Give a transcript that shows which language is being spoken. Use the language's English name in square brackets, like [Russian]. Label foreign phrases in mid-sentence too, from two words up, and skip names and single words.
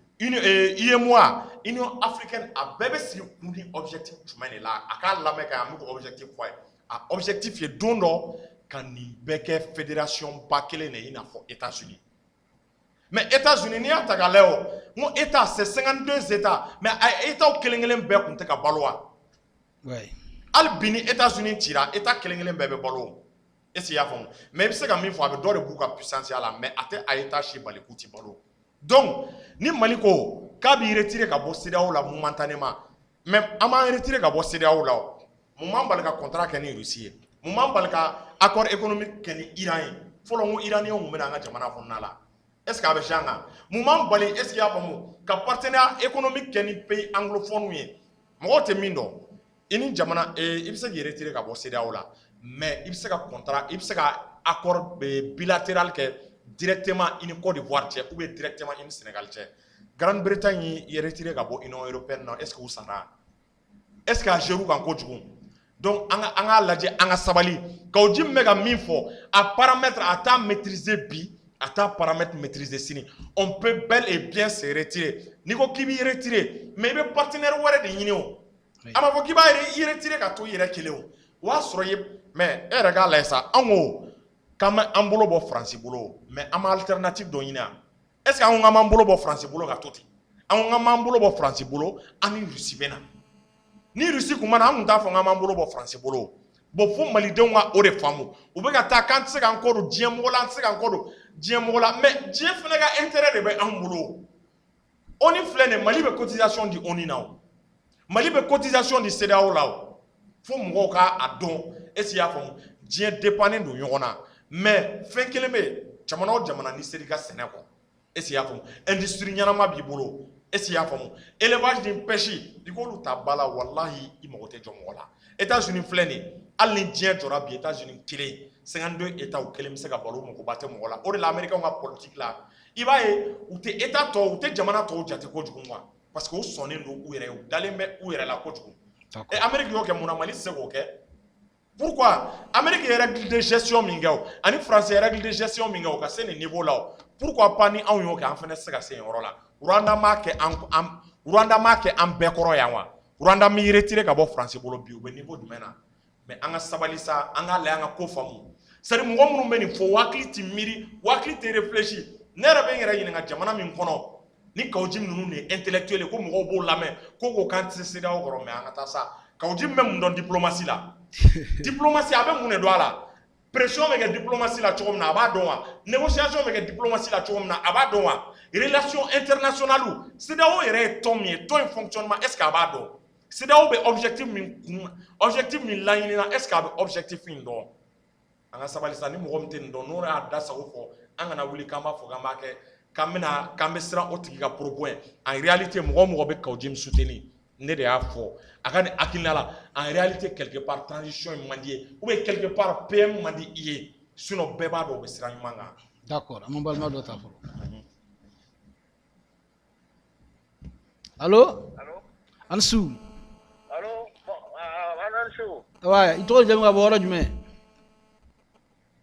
[Bambara] UEMOA Union africaine a bɛɛ bɛ sigi kun ni objectif jumɛn de la a k'a lamɛn ka an bɛ objectif fɔ a ye a objectif ye don dɔ ka nin bɛɛ kɛ fédération ba kelen de i n'a fɔ États-Unis mais États-Unis n'i y'a ta k'a lajɛ o n ko État [French] c'est 52 États [Bambara] mais a États kelen kelen bɛɛ kun tɛ ka balo wa hali bi ni États-Unis cira État kelen kelen bɛɛ bɛ balo [French] est-ce qu'il y a [Bambara] faamu mais i bɛ se ka min fɔ a bɛ dɔ de b'u ka puissance la mais a tɛ a État si bali k'u ti balo donc ni Mali ko k'a b'i retirer ka bɔ CEDEAO la momentanément mais an b'an retirer ka bɔ CEDEAO la o mun b'an bali ka contrat kɛ ni Russie ye mun b'an bali ka [French] accord économique [Bambara] kɛ ni Iran ye fɔlɔ n ko Iraniyɛnw kun bɛ na an ka jamana kɔnɔna la [French] est-ce que [Bambara] a bɛ siyan kan mun b'an bali [French] est-ce qu'il y a [Bambara] faamu ka [French] partenariat économique [Bambara] kɛ ni [French] pays anglophone [Bambara] ye mɔgɔw tɛ min dɔn i ni jamana i bɛ se k'i retirer ka bɔ CEDEAO la mais i bɛ se ka contrat i bɛ se ka [French] accord bilatéral [Bambara] kɛ directement i ni Côte d'Ivoire cɛ ou bien directement i ni Sénégal cɛ Grande-Bretagne y'i retirer ka bɔ Union européenne na [French] est-ce que [Bambara] u sara [French] est-ce que [Bambara] a géré kan kojugu donc an ka lajɛ an ka sabali Kawudi min bɛ ka min fɔ a paramètre a t'a maîtriser bi a t'a paramètre maîtriser sini [French] on peut bel et bien se retirer [Bambara] n'i ko k'i b'i retirer mais i bɛ partenaire wɛrɛ de ɲini o a ma fɔ k'i b'a i retirer ka to i yɛrɛ kelen o o y'a sɔrɔ ye mais e yɛrɛ k'a lajɛ sa an ko k'an bɛ an bolo bɔ France bolo mais an ma alternative dɔ ɲini yan [French] est-ce que [Bambara] an ko k'an b'an bolo bɔ France bolo ka to ten an ko k'an b'an bolo bɔ France bolo an ni Russie bɛ na ni Russie kun ma na an kun t'a fɔ k'an b'an bolo bɔ France bolo bon fo malidenw ka o de faamu u bɛ ka taa k'an tɛ se k'an kɔ don diɲɛ mɔgɔ la an tɛ se k'an kɔ don diɲɛ mɔgɔ la mais diɲɛ fana ka intérêt de bɛ an bolo ONU filɛ nin ye Mali bɛ cotisation di ONU na o Mali bɛ cotisation di CEDEAO la o fo mɔgɔw k'a dɔn [French] est-ce qu'il y'a [Bambara] faamu diɲɛ dépanner don ɲɔgɔn na mais fɛn kelen bɛ yen jamana o jamana n'i sera i ka sɛnɛ kɔ [French] est-ce qu'il y'a [Bambara] faamu industrie ɲɛnama b'i bolo [French] est-ce qu'il y'a [Bambara] faamu élevage ni pêche i k'olu ta ba la walahi i mago tɛ jɔ mɔgɔ la États-Unis filɛ nin ye hali ni diɲɛ jɔra bi États-Unis kelen 52 États kelen bɛ se ka balo magoba tɛ mɔgɔ la o de la Américains ka politique la i b'a ye u tɛ État tɔw u tɛ jamana tɔw jate kojugu [French] quoi parce que [Bambara] u sɔnnen don u yɛrɛ ye u dalen bɛ u yɛrɛ la kojugu et Amérique y'o kɛ mun na Mali tɛ se k'o kɛ pourquoi Amérique ye [French] règle de gestion [Bambara] min kɛ o ani France ye [French] règle de gestion [Bambara] min kɛ o ka se nin niveau la o [French] pourquoi pas [Bambara] ni anw y'o kɛ an fana tɛ se ka se yen yɔrɔ la Rwanda m'a kɛ an bɛɛ kɔrɔ yan wa Rwanda mi retirer ka bɔ France bolo bi u bɛ niveau jumɛn na mais an ka sabali sa an ka lajɛ an ka ko faamu [French] c'est à dire [Bambara] mɔgɔ minnu bɛ nin fɔ wakili tɛ miiri wakili tɛ réfléchir ne yɛrɛ bɛ n yɛrɛ ɲininka jamana min kɔnɔ ni Kawudi ninnu de ye intellectuel ko mɔgɔw b'o lamɛn ko k'an tɛ se CEDEAO kɔrɔ mais an ka taa sa Kawudi min bɛ mun dɔn diplomatie la diplomatie a bɛ mun de dɔn a la pression bɛ kɛ diplomatie la cogo min na a b'a dɔn wa négociation bɛ kɛ diplomatie la cogo min na a b'a dɔn wa [French] relation internationale [Bambara] CEDEAO yɛrɛ ye tɔn min ye tɔn in fonctionnement [French] est-ce que [Bambara] a b'a dɔn CEDEAO bɛ objectif min laɲini na [French] est-ce que [Bambara] a bɛ objectif in dɔn an ka sabali sa ni mɔgɔ min tɛ nin dɔn n'o y'a da sago fɔ an kana wuli k'an b'a fɔ k'an b'a kɛ k'an bɛ siran o tigi ka propos ye [French] en réalité [Bambara] mɔgɔ o mɔgɔ bɛ Kawudi min soutenir ne de y'a fɔ a ka nin hakilina la [French] en réalité quelque part [Bambara] transition in man di ye [French] ou bien quelque part [Bambara] PM man di i ye sinon bɛɛ b'a dɔn u bɛ siran ɲuman kan. D'accord an bɛ balima dɔ ta fɔlɔ. [French] Allo Ansu. Allo Ansu. [Bambara] Ouais i tɔgɔ jamu ka bɔ yɔrɔ jumɛn?